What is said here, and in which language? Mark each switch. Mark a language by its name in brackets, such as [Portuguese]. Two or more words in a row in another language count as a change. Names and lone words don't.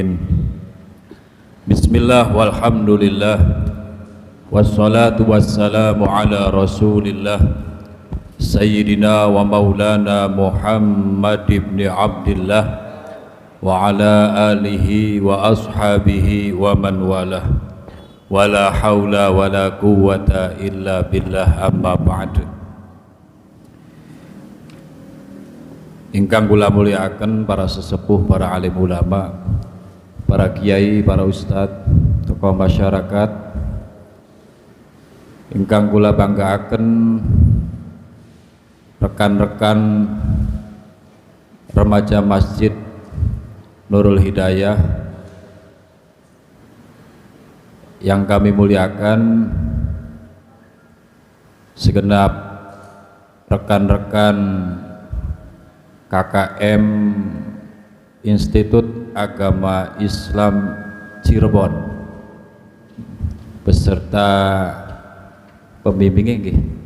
[Arabic] بسم الله والحمد لله والصلاة والسلام على رسول الله سيدنا ومولانا محمد بن عبد الله وعلى آله وأصحابه ومن والاه ولا حول ولا قوة إلا بالله أما بعد. [Javanese] Ingkang kula mulyakaken para sesepuh, para alim ulama, para kiai, para ustadz, tokoh masyarakat, ingkang kula banggaaken rekan-rekan remaja Masjid Nurul Hidayah [Indonesian] yang kami muliakan, segenap rekan-rekan KKM Institut Agama Islam Cirebon beserta pembimbingnya nggih.